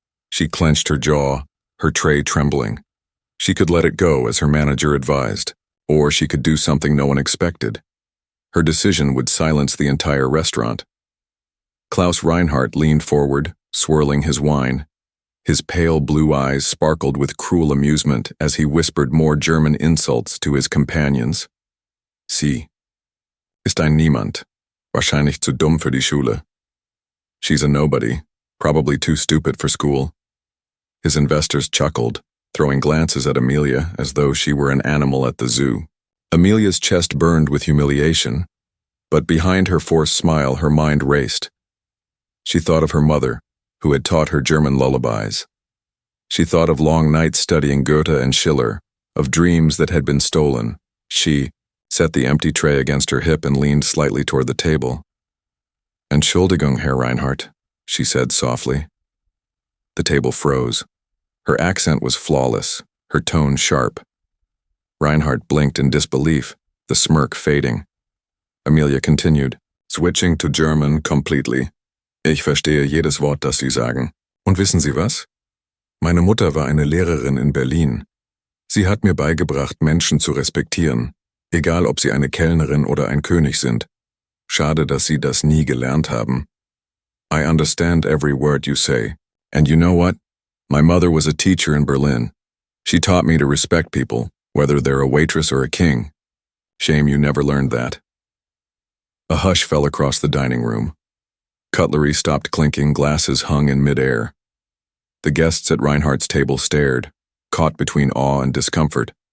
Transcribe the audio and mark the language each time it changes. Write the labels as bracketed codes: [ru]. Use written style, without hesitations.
[en] She clenched her jaw, her tray trembling. She could let it go as her manager advised, or she could do something no one expected. Her decision would silence the entire restaurant. Klaus Reinhardt leaned forward, swirling his wine. His pale blue eyes sparkled with cruel amusement as he whispered more German insults to his companions. [de] Sie ist ein Niemand, wahrscheinlich zu dumm für die Schule. [en] She's a nobody, probably too stupid for school. His investors chuckled, throwing glances at Amelia as though she were an animal at the zoo. Amelia's chest burned with humiliation, but behind her forced smile her mind raced. She thought of her mother, who had taught her German lullabies. She thought of long nights studying Goethe and Schiller, of dreams that had been stolen. She set the empty tray against her hip and leaned slightly toward the table. [de] "Entschuldigung, Herr Reinhardt," [en] she said softly. The table froze. Her accent was flawless, her tone sharp. Reinhardt blinked in disbelief, the smirk fading. Amelia continued, switching to German completely. [de] "Ich verstehe jedes Wort, das Sie sagen. Und wissen Sie was? Meine Mutter war eine Lehrerin in Berlin. Sie hat mir beigebracht, Menschen zu respektieren, egal ob sie eine Kellnerin oder ein König sind. Schade, dass Sie das nie gelernt haben. [en] I understand every word you say. And you know what? My mother was a teacher in Berlin. She taught me to respect people, whether they're a waitress or a king. Shame you never learned that." A hush fell across the dining room. Cutlery stopped clinking, glasses hung in midair. The guests at Reinhardt's table stared, caught between awe and discomfort.